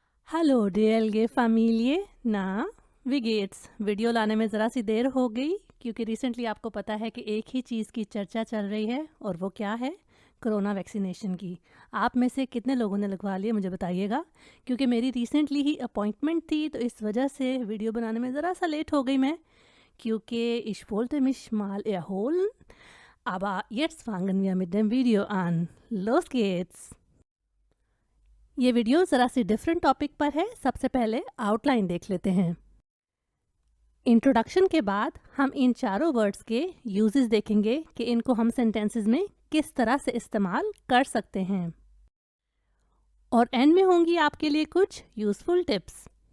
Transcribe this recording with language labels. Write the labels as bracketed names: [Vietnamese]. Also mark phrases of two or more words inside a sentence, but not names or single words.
[Hindi] हेलो डीएलगे फैमिली ना विगेट्स वीडियो लाने में ज़रा सी देर हो गई क्योंकि रिसेंटली आपको पता है कि एक ही चीज़ की चर्चा चल रही है और वो क्या है [English] corona vaccination [Hindi] की। आप में से कितने लोगों ने लगवा लिया मुझे बताइएगा, क्योंकि मेरी रिसेंटली ही अपॉइंटमेंट थी तो इस वजह से वीडियो बनाने में ज़रा सा लेट हो गई मैं, क्योंकि [German] ich wollte mich mal erholen, aber jetzt fangen wir mit dem Video an. Los geht's! [Hindi] ये वीडियो ज़रा सी डिफरेंट टॉपिक पर है। सबसे पहले आउटलाइन देख लेते हैं। इंट्रोडक्शन के बाद हम इन चारों वर्ड्स के यूजेस देखेंगे कि इनको हम सेंटेंसेस में किस तरह से इस्तेमाल कर सकते हैं, और एंड में होंगी आपके लिए कुछ [English] useful tips.